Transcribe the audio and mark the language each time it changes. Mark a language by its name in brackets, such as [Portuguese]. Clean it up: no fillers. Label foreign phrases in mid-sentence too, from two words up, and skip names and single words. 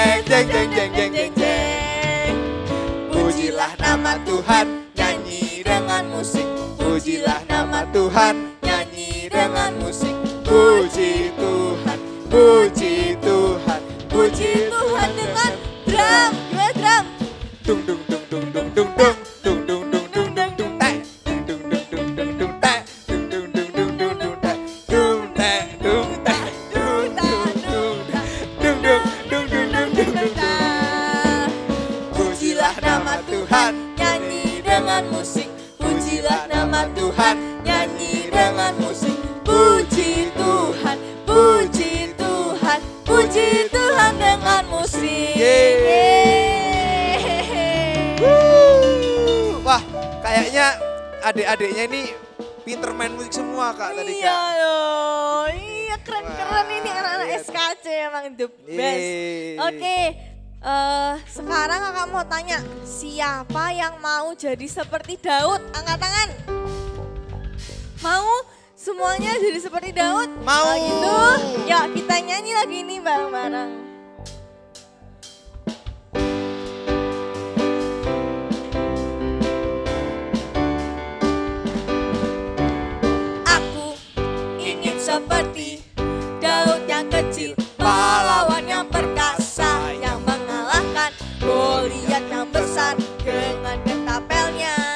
[Indonesian] Jeng jeng jeng jeng jeng jeng. Pujilah nama Tuhan, nyanyi dengan musik. Pujilah nama Tuhan, nyanyi dengan musik. Puji Tuhan, puji Tuhan, puji Tuhan dengan drum. Gimana drum? dung dung dung dung dung dung dung dung dung dung dung dung dung teh dung dung dung dung dung teh dung dung dung dung dung dung teh dung teh dung teh dung dung dung dung dung dung dung dung dung dung. Pujilah nama Tuhan, Nyanyi dengan musik. Pujilah nama Tuhan, nyanyi dengan musik. Puji Tuhan, puji Tuhan, puji Tuhan dengan musik. Wah, kayaknya adik-adiknya ini pinter main musik semua Kak tadi Iya Kak. loh, iya keren-keren Wah, ini anak-anak lihat. SKC emang [English] the best. [Indonesian] Yeay. Oke, sekarang kakak mau tanya, siapa yang mau jadi seperti Daud? Angkat tangan. Mau semuanya jadi seperti Daud? Mau. Kalau gitu, yuk kita nyanyi lagi nih bareng-bareng. Aku ingin seperti Daud yang kecil, pahlawan yang perkasa, yang mengalahkan Goliat yang besar dengan ketapelnya.